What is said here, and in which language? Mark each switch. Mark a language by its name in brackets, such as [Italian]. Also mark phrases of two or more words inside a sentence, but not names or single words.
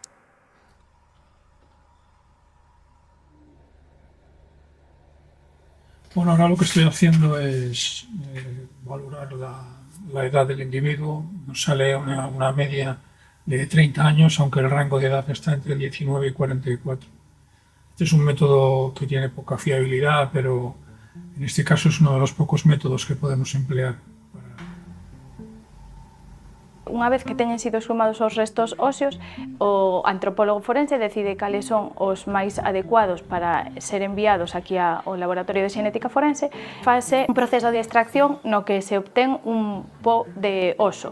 [Spanish] Bueno, ahora lo que estoy haciendo es valorar la edad del individuo. Nos sale una media de 30 años, aunque el rango de edad está entre 19 y 44. Este es un método que tiene poca fiabilidad, pero en este caso es uno de los pocos métodos que podemos emplear. [Galician] Unha vez que teñen sido exhumados os restos óseos, o antropólogo forense decide cales son os máis adecuados para ser enviados aquí ao Laboratorio de Xenética Forense. Fase un proceso de extracción no que se obtén un po de oso.